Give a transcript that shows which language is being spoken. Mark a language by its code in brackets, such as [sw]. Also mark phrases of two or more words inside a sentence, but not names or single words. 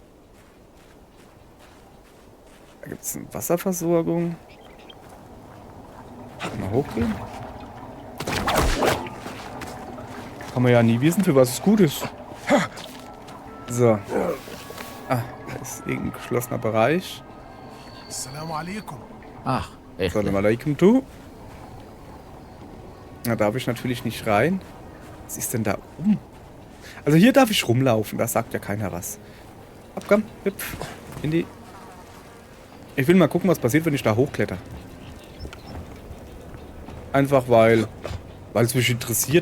[de] Da gibt es eine Wasserversorgung. Mal hochgehen. Kann man ja nie wissen, für was es gut ist. So. Ah, da ist irgendein geschlossener Bereich. [ar] السلام عليكم. [de] Ach, echt? [ar] سلام عليكم, [de] du. Da darf ich natürlich nicht rein. Was ist denn da oben? Also hier darf ich rumlaufen, da sagt ja keiner was. Ab, komm, hüpf. In die... Ich will mal gucken, was passiert, wenn ich da hochkletter. Einfach weil es mich interessiert.